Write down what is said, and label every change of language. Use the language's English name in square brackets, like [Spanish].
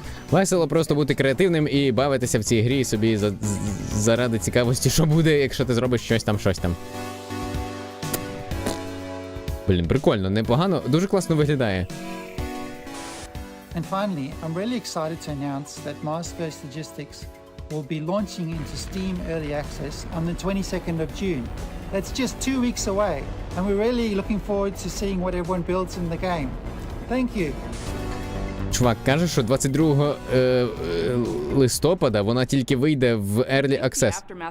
[Ukrainian] Весело просто бути креативним і бавитися в цій грі собі заради цікавості, що буде, якщо ти зробиш щось там. Блін, прикольно, непогано, дуже класно виглядає. [English] And finally, I'm really excited to announce that Mars First Logistics will be launching into Steam Early Access on the 22nd of June. That's just 2 weeks away, and we're really looking forward to seeing what everyone builds in the game. Thank you. [Ukrainian] Чувак каже, що 22 листопада вона тільки вийде в Early Access.